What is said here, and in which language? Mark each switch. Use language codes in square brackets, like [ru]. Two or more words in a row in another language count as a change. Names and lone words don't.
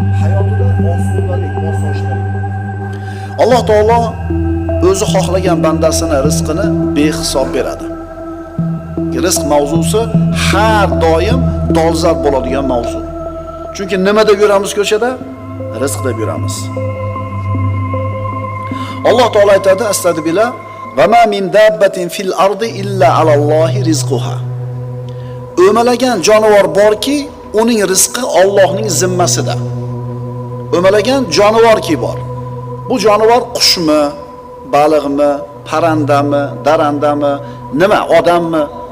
[uz] Hayotida osonlik, osoyishtalik. Alloh taolo o'zi xohlagan bandasini rizqini behisob beradi. Rizq mavzusi har doim dolzarb bo'ladigan mavzu. Chunki nimada yuramiz ko'chada? Rizq deb yuramiz. Alloh taolo aytadi, astagfirullah, [ar] "وما من دابة في الأرض إلا على الله رزقها." [uz] O'malagan jonivor borki, uning rizqi Allohning zimmasida. O'malagan jonivorki bor. Bu jonivor qushmi, baliqmi, parrandami, darandami, nima, odammi?